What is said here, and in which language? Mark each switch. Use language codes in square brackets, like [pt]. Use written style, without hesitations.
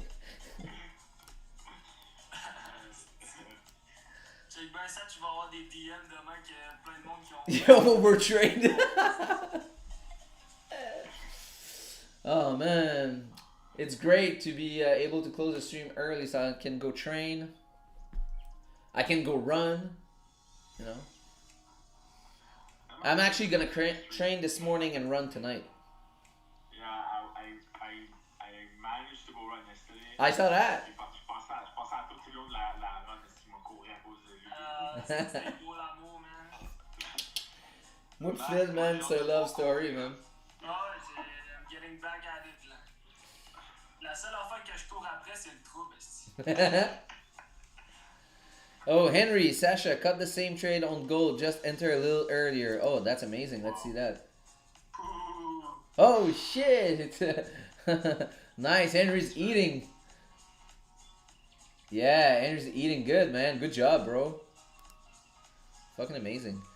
[fr] Check bien ça, tu vas avoir des DM demain que plein de monde qui ont. [en] Yo, we're trade. Oh man, it's great to be able to close the stream early so I can go train. I can go run. You know. I'm actually gonna train this morning and run tonight. Yeah, I managed to go run yesterday. I saw that. [fr] Je pensais à tout le long de la run parce qu'il m'a couru à cause de lui. C'est beau l'amour, man. [en] Moi Phil, man, c'est a love story, man. Ouais, I'm getting back at it, là. [fr] La seule affaire que je cours après, c'est le trouble, esti. [en] Oh, Henry, Sasha, cut the same trade on gold. Just enter a little earlier. Oh, that's amazing. Let's see that. Oh, shit. Nice. Henry's eating. Yeah, Henry's eating good, man. Good job, bro. Fucking amazing.